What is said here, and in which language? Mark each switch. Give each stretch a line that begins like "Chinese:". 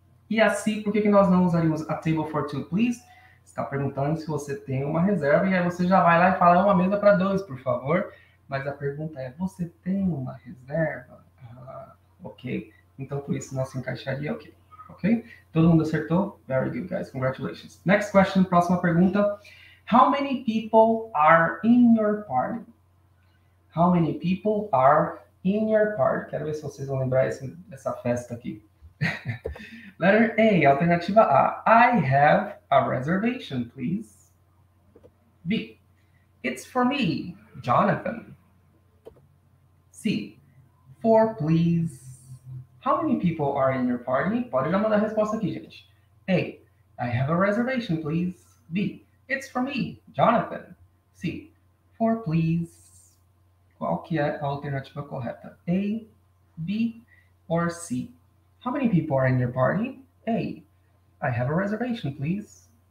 Portuguese: E assim, por que nós não usaríamos
English: a table for two, please?
Portuguese: Está perguntando se você tem uma reserva, e aí você já vai lá e fala, é uma mesa para 2, por favor. Mas a pergunta é, você tem uma reserva? Ok. Então, por isso, nosso encaixaria ok.
English: Ok?
Portuguese: Todo mundo acertou?
English: Very good, guys. Congratulations. Next question,
Portuguese: próxima pergunta.
English: How many people are in your party? How many people are in your party?
Portuguese: Quero ver se vocês vão lembrar dessa festa aqui.
English: Letter A,
Portuguese: alternativa A.
English: I have a reservation, please. B, it's for me, Jonathan. C, 4, please. How many people are in your party?
Portuguese: Pode já mandar a resposta aqui, gente.
English: A, I have a reservation, please. B, it's for me, Jonathan. C, 4, please.
Portuguese: Qual que é a alternativa correta?
English: A, B or C? How many people are in your party? A, I have a reservation, please.